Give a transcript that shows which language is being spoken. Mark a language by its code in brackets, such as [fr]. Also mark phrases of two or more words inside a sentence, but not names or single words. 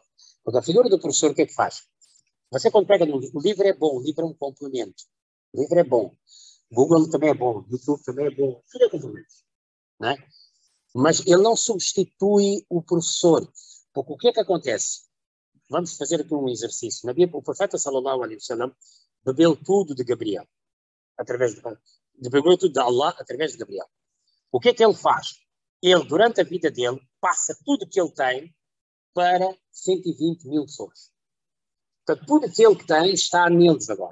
[pt] Porque a figura do professor, o que é que faz? Você quando pega o livro é bom, o livro é um complemento. O livro é bom. Google também é bom, YouTube também é bom, tudo é complemento. Não é? Mas ele não substitui o professor. Porque o que é que acontece? vamos fazer aqui um exercício. O profeta [ar] صلى الله عليه وسلم [pt] bebeu tudo de Gabriel, bebeu tudo de Allah através de Gabriel. O que é que ele faz? Ele, durante a vida dele, passa tudo o que ele tem para 120 mil pessoas. Portanto, tudo aquilo que tem está neles agora.